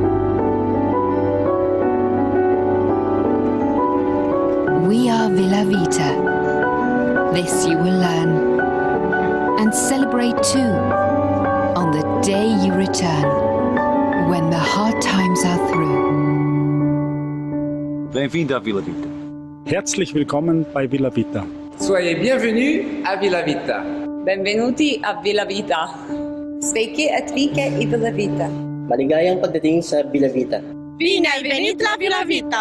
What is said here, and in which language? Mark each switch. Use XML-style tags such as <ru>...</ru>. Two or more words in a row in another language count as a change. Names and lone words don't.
<en>We are Villa Vita. This you will learn and celebrate too on the day you return, when the hard times are through.</en> <pt>Bem-vindo à Villa Vita.</pt> <de>Herzlich willkommen bei Villa Vita.</de> <fr>Soyez bienvenus à Villa Vita.</fr> <it>Benvenuti a Villa Vita.</it> <lt>Sveiki atvykę į Villa Vita.</lt> <tl>Maligayang pagdating sa Villa Vita.</tl> <ro>Bine ai venit la Villa Vita.</ro>